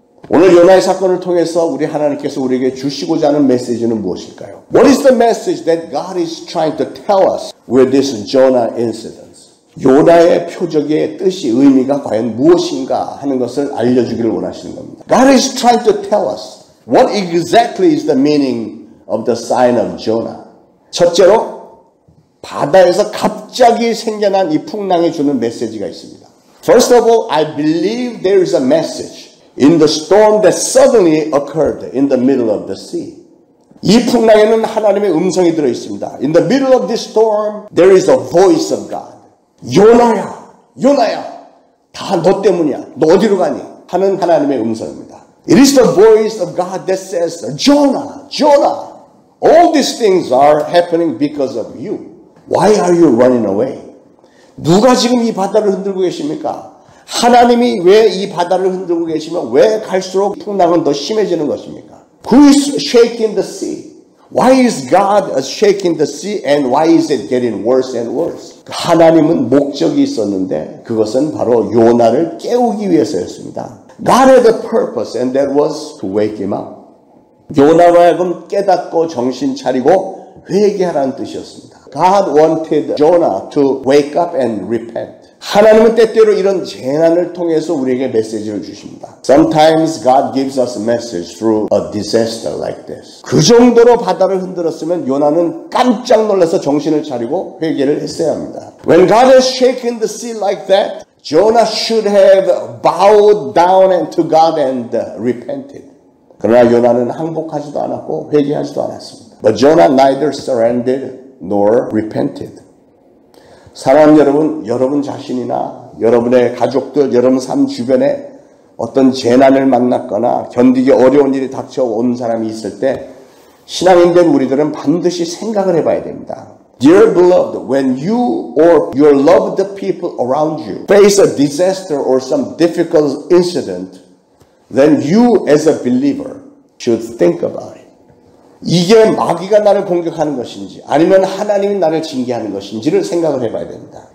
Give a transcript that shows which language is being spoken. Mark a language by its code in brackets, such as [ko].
[ko] 오늘 요나의 사건을 통해서 우리 하나님께서 우리에게 주시고자 하는 메시지는 무엇일까요? [en] What is the message that God is trying to tell us with this Jonah incident? [ko] 요나의 표적의 뜻이 의미가 과연 무엇인가 하는 것을 알려주기를 원하시는 겁니다. [en] God is trying to tell us what exactly is the meaning of the sign of Jonah. [ko] 첫째로 바다에서 갑자기 생겨난 이 풍랑이 주는 메시지가 있습니다. [en] First of all, I believe there is a message in the storm that suddenly occurred in the middle of the sea. [ko] 이 풍랑에는 하나님의 음성이 들어 있습니다. [en] In the middle of this storm, there is a voice of God. [ko] 요나야, 요나야, 다 너 때문이야. 너 어디로 가니? 하는 하나님의 음성입니다. [en] It is the voice of God that says, Jonah, Jonah, all these things are happening because of you. Why are you running away? [ko] 누가 지금 이 바다를 흔들고 계십니까? 하나님이 왜 이 바다를 흔들고 계시면 왜 갈수록 풍랑은 더 심해지는 것입니까? [en] Who is shaking the sea? Why is God shaking the sea and why is it getting worse and worse? [ko] 하나님은 목적이 있었는데 그것은 바로 요나를 깨우기 위해서였습니다. [en] God had a purpose and that was to wake him up. [ko] 요나로 하여금 깨닫고 정신 차리고 회개하라는 뜻이었습니다. [en] God wanted Jonah to wake up and repent. [ko] 하나님은 때때로 이런 재난을 통해서 우리에게 메시지를 주십니다. [en] Sometimes God gives us a message through a disaster like this. [ko] 그 정도로 바다를 흔들었으면 요나는 깜짝 놀라서 정신을 차리고 회개를 했어야 합니다. [en] When God has shaken the sea like that, Jonah should have bowed down to God and repented. [ko] 그러나 요나는 항복하지도 않았고 회개하지도 않았습니다. [en] But Jonah neither surrendered nor repented. [ko] 사랑하는 여러분, 여러분 자신이나 여러분의 가족들, 여러분 삶 주변에 어떤 재난을 만났거나 견디기 어려운 일이 닥쳐온 사람이 있을 때 신앙인된 우리들은 반드시 생각을 해봐야 됩니다. [en] Dear beloved, when you or your loved people around you face a disaster or some difficult incident, then you as a believer should think about it. [ko] 이게 마귀가 나를 공격하는 것인지 아니면 하나님이 나를 징계하는 것인지를 생각을 해봐야 됩니다.